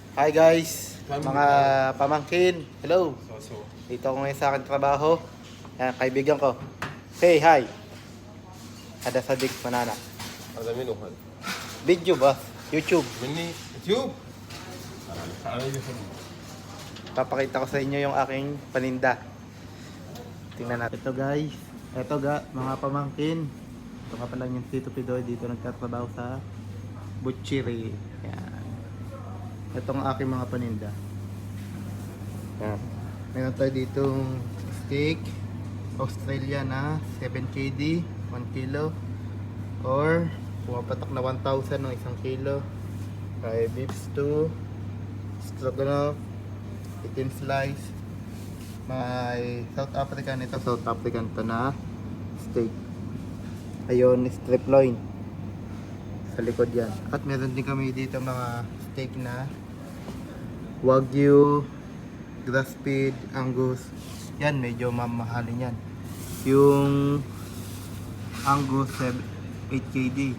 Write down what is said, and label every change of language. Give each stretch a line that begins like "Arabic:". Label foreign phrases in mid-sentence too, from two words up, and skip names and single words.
English: Hi guys,
Filipino: mga pamangkin. Hello. Dito ako ngayon sa akin trabaho. Yan, kaibigan ko.
English: Say hi. Ada Sadik Manana.
Arabic: هذا منو هذا؟
Filipino: Video ba? YouTube.
Arabic: مني يوتيوب. أنا يوتيوب.
Filipino: Papakita ko sa inyo yung aking paninda. Tingnan natin. Ito guys. Ito mga pamangkin. Ito nga pala yung Tito Pidoy. Dito nagtatrabaho sa butchery. Yan. Ito ang aking mga paninda. Yan. Meron tayo ditong steak Australia na 7 KD 1 kilo or pumapatak na 1,000 ng 1 kilo.
English: May beef stew, stroganoff, 18 slice.
Filipino: May South African, ito South African to na steak. Ayun,
English: strip loin
Filipino: sa likod yan. At meron din kami dito mga steak na Wagyu, grass-fed, Angus. Yan, medyo mamahalin yan. Yung Angus 8 KD.